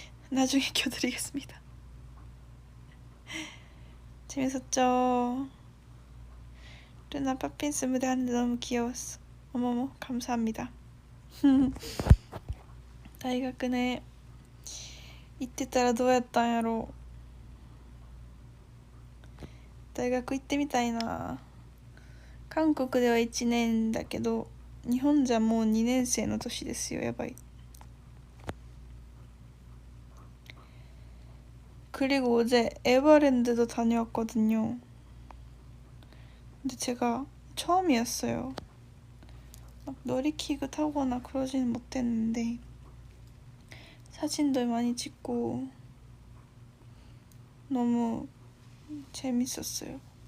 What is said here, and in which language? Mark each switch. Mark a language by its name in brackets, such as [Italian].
[Korean] 나중에 켜드리겠습니다. 재밌었죠? 루나 팝핀스 무대 하는데 너무 귀여웠어. 어머머 감사합니다. [Japanese] 大学ね行ってたらどうやったんやろう。大学行ってみたいな。韓国では1年だけど日本じゃもう2年生の年ですよ。やばい。 [Korean] 그리고 어제 에버랜드도 다녀왔거든요. 근데 제가 처음이었어요. 막 놀이기구 타거나 그러지는 못했는데 사진도 많이 찍고 너무 재밌었어요.